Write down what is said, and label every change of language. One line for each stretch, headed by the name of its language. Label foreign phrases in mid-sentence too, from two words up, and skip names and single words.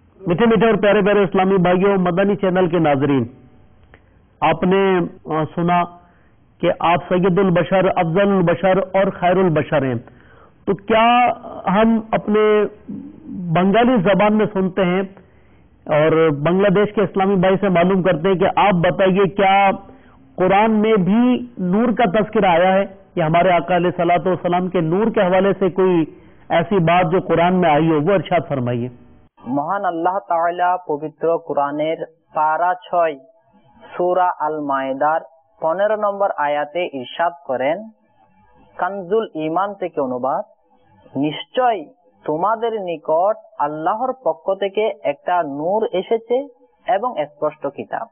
Urdu: میٹھے میٹھے اور پیارے پیارے اسلامی بھائیوں، مدنی چینل کے ناظرین، آپ نے سنا کہ آپ
Arabic: سید البشر، افضل البشر
Urdu: اور
Arabic: خیر البشر
Urdu: ہیں، تو کیا ہم اپنے بنگالی زبان میں سنتے ہیں اور بنگلہ دیش کے اسلامی بھائی سے معلوم کرتے ہیں کہ آپ بتائیے کیا قرآن میں بھی نور کا تذکرہ آیا ہے؟ یا ہمارے آقا
Arabic: علیہ الصلوۃ والسلام
Urdu: کے نور کے حوالے سے کوئی ایسی بات جو قرآن میں آئی ہو، وہ ارشاد فرمائیے۔
Bangla: মহান আল্লাহ তাআলা পবিত্র কোরআনের পারা 6 সূরা আল মায়েদার 15 নম্বর আয়াতে ইরশাদ করেন, কানজুল ঈমান থেকে অনুবাদ, নিশ্চয় তোমাদের নিকট আল্লাহর পক্ষ থেকে একটা নূর এসেছে এবং স্পষ্ট কিতাব।